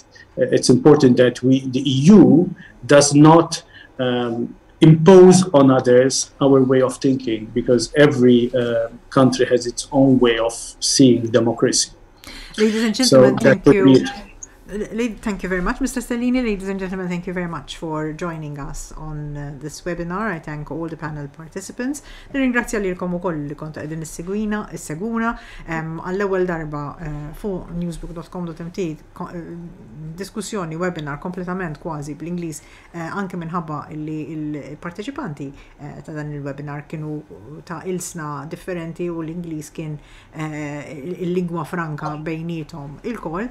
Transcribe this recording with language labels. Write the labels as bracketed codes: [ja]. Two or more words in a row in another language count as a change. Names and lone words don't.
[en] It's important that the EU does not impose on others our way of thinking, because every country has its own way of seeing democracy. Ladies and gentlemen, so thank you. Thank you very much, Mr. Stellini. Ladies and gentlemen, thank you very much for joining us on this webinar. I thank all the panel participants. [mt] Nirringrazzja lilkom ukoll li kontu qegħdin isseguna għall-ewwel darba fuq newsbook.com.mt diskussjoni webinar kompletament kważi bl-Ingliż anke minħabba li l-parteċipanti ta' dan il-webinar kienu ta' ilsna differenti u l-Ingliż kien il-lingwa franka bejnietom il-koll.